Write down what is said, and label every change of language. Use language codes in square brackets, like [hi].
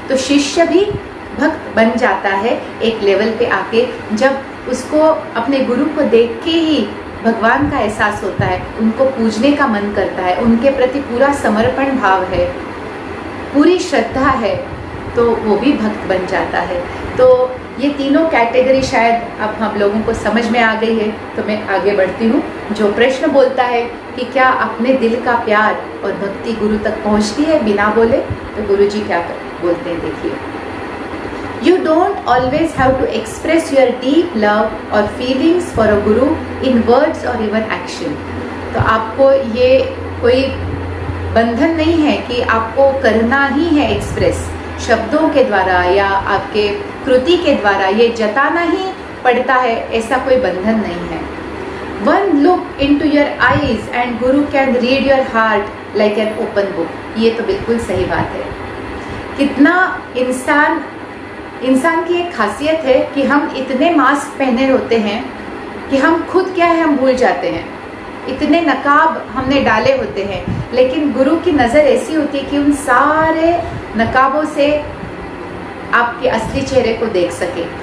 [hi] तो शिष्य भी भक्त बन जाता है एक लेवल पे आके, जब उसको अपने गुरु को देख के ही भगवान का एहसास होता है, उनको पूजने का मन करता है, उनके प्रति पूरा समर्पण भाव है, पूरी श्रद्धा है, तो वो भी भक्त बन जाता है। तो ये तीनों कैटेगरी शायद अब हम लोगों को समझ में आ गई है। तो मैं आगे बढ़ती हूँ। जो प्रश्न बोलता है कि क्या अपने दिल का प्यार और भक्ति गुरु तक पहुँचती है बिना बोले, तो गुरु जी क्या बोलते हैं, देखिए। [en] You don't always have to express your deep love or feelings for a guru in words or even action. [hi] तो आपको ये कोई बंधन नहीं है कि आपको करना ही है एक्सप्रेस शब्दों के द्वारा या आपके कृति के द्वारा, ये जताना ही पड़ता है, ऐसा कोई बंधन नहीं है। [en] One look into your eyes and Guru can read your heart like an open book. [hi] ये तो बिल्कुल सही बात है। कितना इंसान की एक खासियत है कि हम इतने मास्क पहने होते हैं कि हम खुद क्या है हम भूल जाते हैं, इतने नकाब हमने डाले होते हैं, लेकिन गुरु की नज़र ऐसी होती है कि उन सारे नकाबों से आपके असली चेहरे को देख सके।